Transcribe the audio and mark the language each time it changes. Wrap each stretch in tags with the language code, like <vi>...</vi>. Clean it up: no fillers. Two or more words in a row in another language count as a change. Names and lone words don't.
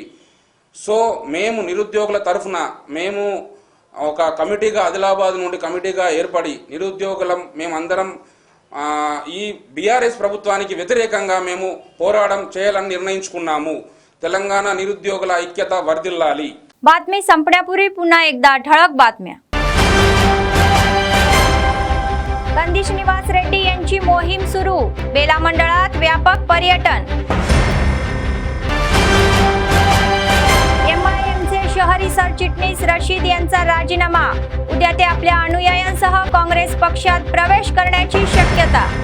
<te>సో మేము నిరుద్యోగుల తరఫున మేము ఒక కమిటీగా ఆదిలాబాద్ నుండి కమిటీగా ఏర్పడి నిరుద్యోగులం మేమందరం ఈ బీఆర్ఎస్ ప్రభుత్వానికి వ్యతిరేకంగా మేము పోరాటం చేయాలని నిర్ణయించుకున్నాము। తెలంగాణ నిరుద్యోగుల ఐక్యత వర్ధిల్లాలి।</te> <mr>बातमी संपण्यापूर्वी पुन्हा एकदा ठळक बातम्या। कंदी श्रीनिवास रेड्डी यांची मोहीम सुरू, बेला मंडळात व्यापक पर्यटन। एमआयएमचे शहरी सरचिटणीस रशीद यांचा राजीनामा, उद्या ते आपल्या अनुयायांसह काँग्रेस पक्षात प्रवेश करण्याची शक्यता।</mr>